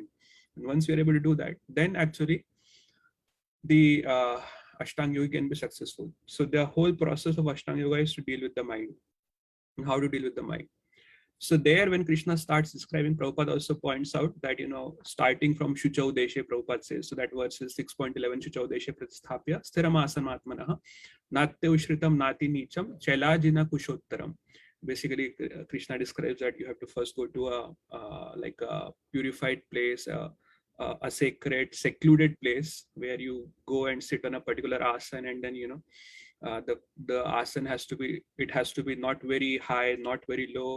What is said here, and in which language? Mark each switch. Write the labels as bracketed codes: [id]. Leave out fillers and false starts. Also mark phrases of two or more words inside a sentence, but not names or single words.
[en] And once you're able to do that, then actually the Ashtanga Yoga can be successful. So the whole process of Ashtanga Yoga is to deal with the mind and how to deal with the mind. So there, when Krishna starts describing, Prabhupada also points out that, starting from [sa] शुचौ देशे, [en] Prabhupada says, so that verse is 6.11, [sa] शुचौ देशे प्रतिष्ठाप्य स्थिरमासनमात्मनः नात्युच्छ्रितं नातिनीचं चैलाजिनकुशोत्तरम्. [en] Basically, Krishna describes that you have to first go to a purified place, a sacred, secluded place where you go and sit on a particular asana, and then, the asana has to be not very high, not very low.